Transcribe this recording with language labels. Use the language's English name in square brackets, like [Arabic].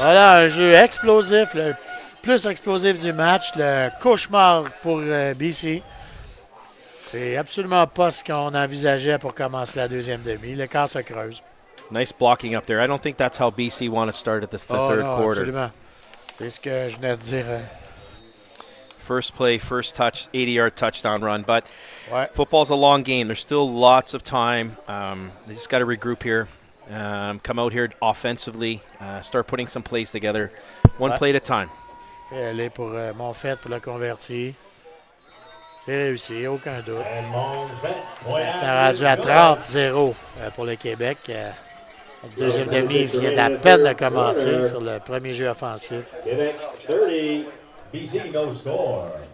[French] Voilà, un jeu explosif, le plus explosif du match, le cauchemar pour BC. C'est absolument pas ce qu'on envisageait pour commencer la deuxième demi. Le quart se creuse. [English] Nice blocking up there. I don't think that's how BC want to start at the third [French] Non, [English] quarter. [French] absolument. C'est ce que je venais de dire. [English] First play, first touch, 80-yard touchdown run. But [French] Ouais. [English] football's a long game. There's still lots of time. They just got to regroup here. Come out here offensively. Start putting some plays together. One play at a time. [French] Et elle est pour Monfette pour le convertir. C'est réussi, aucun doute. On est rendu à 30-0 pour le Québec. La deuxième demi vient à peine de commencer sur le premier jeu offensif. [English] Quebec 30, BC no score.